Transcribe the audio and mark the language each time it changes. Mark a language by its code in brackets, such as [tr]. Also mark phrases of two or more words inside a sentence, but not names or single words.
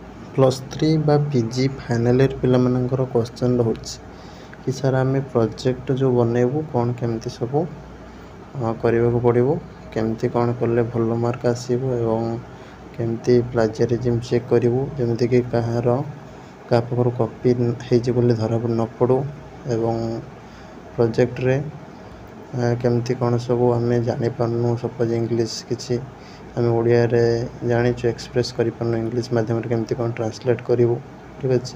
[or] +3 बा [en] PG final year [or] पिलाମାନଙ୍କର क्वेश्चन ରହୁଛି कि ସାର୍ ଆମେ ପ୍ରୋଜେକ୍ଟ ଯେଉଁ ବନେଇବୁ କ'ଣ କେମିତି ସବୁ କରିବାକୁ ପଡ଼ିବ, କେମିତି କ'ଣ କଲେ ଭଲ ମାର୍କ ଆସିବ ଏବଂ କେମିତି [en] plagiarism check [or] କରିବୁ, ଯେମିତିକି କାହା ପାଖରୁ କପି ହେଇଛି ବୋଲି ଧରା ନ ପଡ଼ୁ ଏବଂ ପ୍ରୋଜେକ୍ଟରେ କେମିତି କ'ଣ ସବୁ ଆମେ ଜାଣିପାରୁନୁ, [en] suppose English [or] କିଛି ଆମେ ଓଡ଼ିଆରେ ଜାଣିଛୁ ଏକ୍ସପ୍ରେସ୍ କରିପାରୁନୁ, ଇଂଲିଶ ମାଧ୍ୟମରେ କେମିତି କ'ଣ ଟ୍ରାନ୍ସଲେଟ୍ କରିବୁ, ଠିକ୍ ଅଛି।